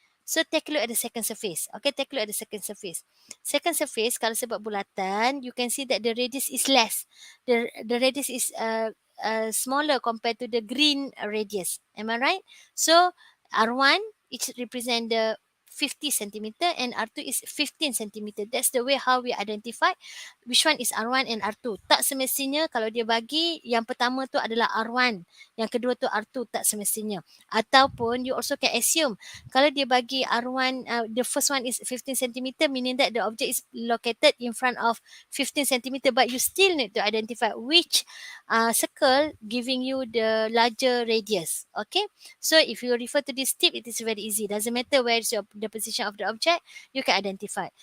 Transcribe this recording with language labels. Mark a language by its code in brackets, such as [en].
[en] So take a look at the second surface. Okay, take a look at the second surface. Second surface, [ms] kalau sebab bulatan, [en] you can see that the radius is less. The radius is smaller compared to the green radius. Am I right? So R1, it represent the 50 centimeter and R2 is 15 centimeter. That's the way how we identify which one is R1 and R2. [ms] Tak semestinya kalau dia bagi yang pertama tu adalah R1, yang kedua tu R2, tak semestinya. Ataupun [en] you also can assume [ms] kalau dia bagi R1, [en] the first one is 15 centimeter, meaning that the object is located in front of 15 centimeter, but you still need to identify which circle giving you the larger radius. Okay, so if you refer to this tip, it is very easy. Doesn't matter where is the position of the object, you can identify.